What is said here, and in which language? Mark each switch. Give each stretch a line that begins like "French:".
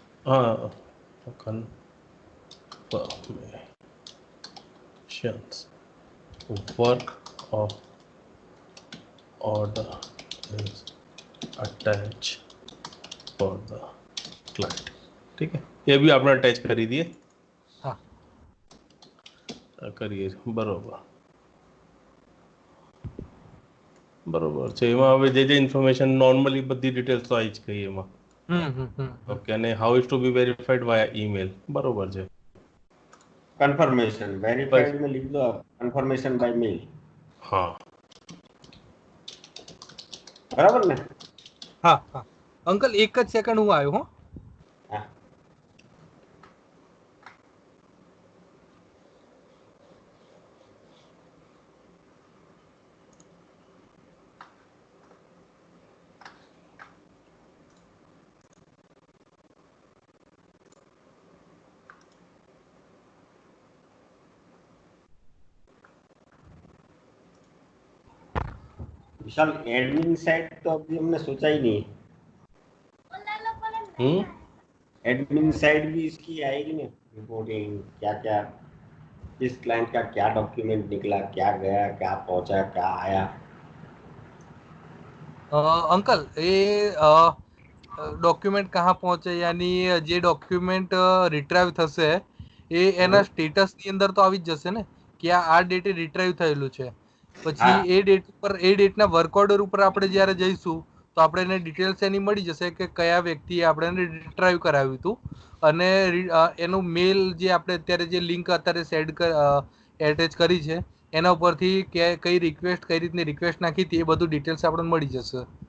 English: હા, confirmations work of order is attached for the client.
Hindi: ठीक है, ये भी
Gujarati: આપણે અટેચ કરી દઈએ. હા, કરીએ. બરોબર છે. એમાં હવે જે ઇન્ફોર્મેશન નોર્મલી બધી ડિટેલ્સ તો આવી જ ગઈ એમાં.
English: Okay, અને how is to be verified via email.
Gujarati: બરોબર છે.
Hindi: કન્ફર્મેશન વેરીફાઈડ में लिख दो कन्फर्मेशन बाय मेल.
Gujarati: હા, બરાબર ને? હા હા અંકલ, એક જ સેકન્ડ, હું આવ્યો. હો. હા.
Hindi: विशाल, एडमिन साइड तो अभी हमने सोचा ही नहीं. एडमिन साइड भी इसकी आएगी ना, रिपोर्टिंग क्या क्या इस क्लाइंट का क्या डॉक्यूमेंट निकला, क्या गया, क्या पहुंचा, क्या आया?
Gujarati: અંકલ એ ડોક્યુમેન્ટ કहाँ પહોંચે યાની જે ડોક્યુમેન્ટ રિટ્રાઈવ થશે એ એના સ્ટેટસની અંદર તો આવી જ જશે ને કે આ ડેટે રિટ્રાઈવ થયેલું છે. પછી હા. એ ડેટ ઉપર એ ડેટના વર્ક ઓર્ડર ઉપર આપણે જ્યારે જઈશું તો આપણે એને ડિટેલ્સ એની મળી જશે કે કયા વ્યક્તિએ આપણે રિટ્રાઈવ કરાવ્યું હતું અને એનું મેલ જે આપણે અત્યારે જે લિંક અત્યારે એટેચ કરી છે એના ઉપરથી કઈ રિક્વેસ્ટ કઈ રીતની રિક્વેસ્ટ નાખી હતી એ બધું ડિટેલ્સ આપણને મળી જશે.